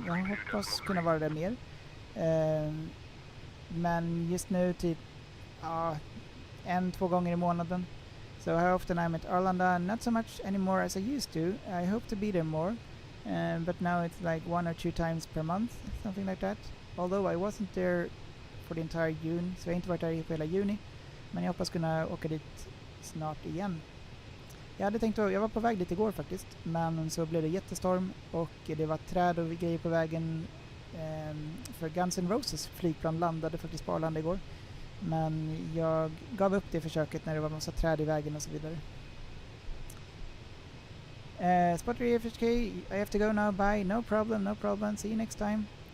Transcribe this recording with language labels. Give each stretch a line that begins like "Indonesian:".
Swedish: Jag hoppas kunna vara där mer. Men just nu typ 1-2 gånger i månaden.
English: So how often I'm at Arlanda? Not so much anymore as I used to. I hope to be there more. But now it's like 1 or 2 times per month. Something like that. Although I wasn't there for the entire June.
Swedish: Så jag har inte varit där på hela juni. Men jag hoppas kunna åka dit snart igen. Jag var på väg dit igår faktiskt. Men så blev det jättestorm. Och det var träd och grejer på vägen. För Guns N' Roses flygplan landade faktiskt på Arlanda igår. Men jag gav upp det försöket när det var massa träd i vägen och så vidare.
English: Spotter FHK, I have to go now, bye. No problem, see you next time.